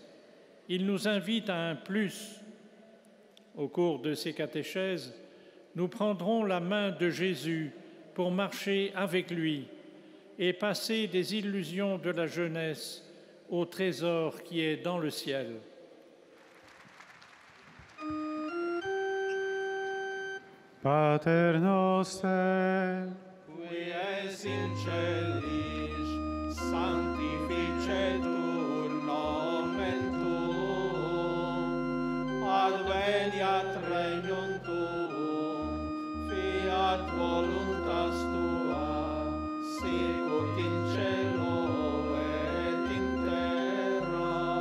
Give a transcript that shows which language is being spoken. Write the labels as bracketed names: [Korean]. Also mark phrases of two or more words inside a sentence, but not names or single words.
[French] Il nous invite à un plus. Au cours de ces catéchèses, nous prendrons la main de Jésus pour marcher avec lui et passer des illusions de la jeunesse au trésor qui est dans le ciel. [Latin] Pater noster, qui es in celis, sanctificetur nomen tuum, adveniat regnum tuum, fiat voluntas tua, sicut in cielo et in terra.